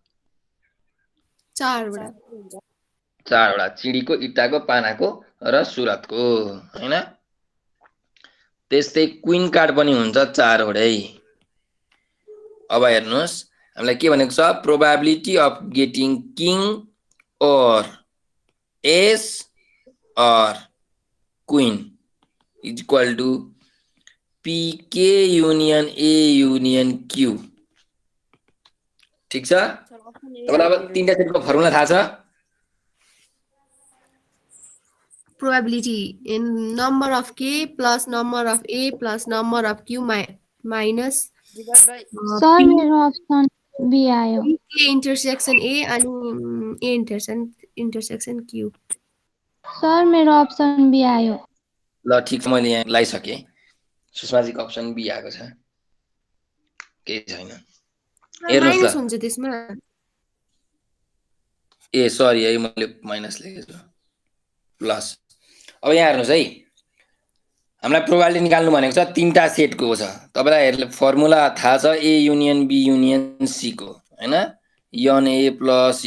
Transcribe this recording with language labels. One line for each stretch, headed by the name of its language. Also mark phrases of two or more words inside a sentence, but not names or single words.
Nepali: 4 वटा 4 वटा चिडीको इटाको पानाको र सुरतको हैन त्यस्तै
English: queen card
Nepali: पनि हुन्छ 4 वटै अब हेर्नुस् हामीलाई के भनेको छ
English: probability of getting king or ace or queen is equal to PK union A union Q
Nepali: ठीक छ
English: sir option A
Nepali: तपाईँलाई अब तीनटा सेटको फर्मुला थाहा छ
English: probability in number of k plus number of a plus number of q minus divide by
Nepali: सर मेरो
English: option B
Nepali: आयो
English: k intersection a and a intersection q
Nepali: सर मेरो
English: option B
Nepali: आयो ल ठिक छ मैले यहाँ लगाइसकेँ सुषमाजीको
English: option B
Nepali: आएको छ केही छैन हेर्नुस् माइनस त हुन्छ त्यसमा ए सरी है मैले माइनस लेखेछु प्लस अब यहाँ हेर्नुस् है हामीलाई प्रोबेबिलिटी निकाल्नु भनेको छ तीनटा सेटको छ तपाईलाई फर्मुला थाहा छ
English: A union B union C
Nepali: को हैन यन
English: A plus